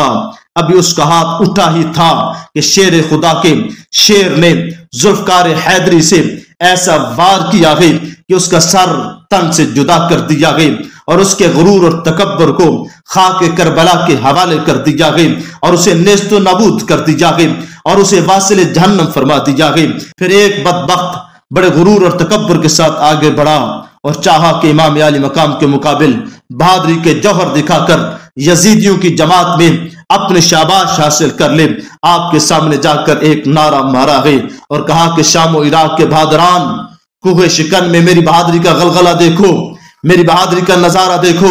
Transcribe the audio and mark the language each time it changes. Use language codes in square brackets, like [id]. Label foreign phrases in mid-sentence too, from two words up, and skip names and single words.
[ur] ابھی اس کا ہاتھ اٹھا ہی تھا کہ شیر خدا کے شیر نے ذوالفقار حیدری سے ایسا وار کیا ہے کہ اس کا سر تن سے جدا کر دیا گیا اور اس کے غرور اور تکبر کو خاک کربلا کے حوالے کر دیا گیا اور اسے نیست و نابود کر دیا گیا اور اسے واصل جہنم فرما دیا گیا۔ پھر ایک بدبخت بڑے غرور اور تکبر کے ساتھ آگے بڑھا اور چاہا کہ امام علی مقام کے مقابل بہادری کے جوہر دکھا کر یزیدیوں کی جماعت میں اپنے شاباش حاصل کر لے۔ آپ کے سامنے جا کر ایک نعرہ مارا ہے اور کہا کہ شام و عراق کے بہادران، کوہ شکن میں میری بہادری کا غلغلہ دیکھو، میری بہادری کا نظارہ دیکھو۔